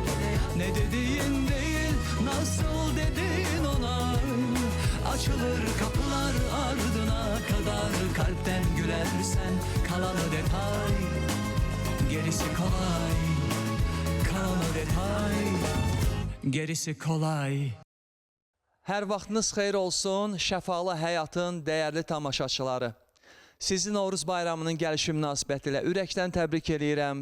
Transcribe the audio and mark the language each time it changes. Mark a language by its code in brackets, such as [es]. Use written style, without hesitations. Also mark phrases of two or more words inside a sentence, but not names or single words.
[tr] Ne dediğin değil, nasıl dedin ona. Açılır kapılar ardına kadar, kalpten gülersen kalanı detay. Gerisi kolay, kalanı detay. Gerisi kolay. [az] Hər vaxtınız xeyir olsun, şəfalı həyatın dəyərli tamaşaçıları. Sizi Novruz bayramının gəlişi münasibətilə ürəkdən təbrik edirəm.